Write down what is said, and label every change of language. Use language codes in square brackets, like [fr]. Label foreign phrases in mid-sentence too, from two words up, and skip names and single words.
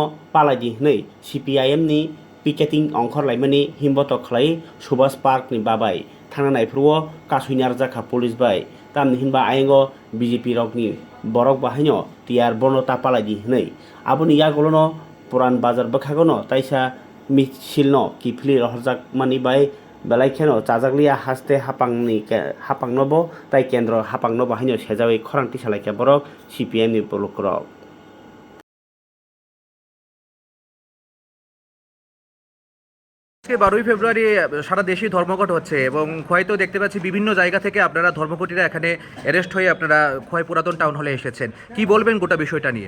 [trp] पालायदि हनै CPIM नि पिकेटिं अंखरलायमानि हिमबत खलाय सुभाष पार्क नि बाबाय थांनायफोरव कासुइनार जाखा पुलिस बाय तामनि हिनबा आयंगो BJP रकनि बरक बाहायनो तियार बनता पालायदि हनै आबुनि यागलनो पुरान बाजार बखागनो ताइसा मिसिलनो किफली रहरजाक मानि बाय बेलायखेनो चाजागलिया हास्ते हापांनोबो ताई केन्द्र हापांनो बाहायनो सेजावै खरांथि सालायखे बरक CPIM नि बलकरक [bn] আজকে 12ই ফেব্রুয়ারি সারা দেশেই ধর্মঘট হচ্ছে এবং খোয়াইতেও দেখতে পাচ্ছি বিভিন্ন জায়গা থেকে আপনারা ধর্মঘটিরা এখানে অ্যারেস্ট হয়ে আপনারা খোয়াই পুরাতন টাউন হলে এসেছেন কি বলবেন গোটা বিষয়টা নিয়ে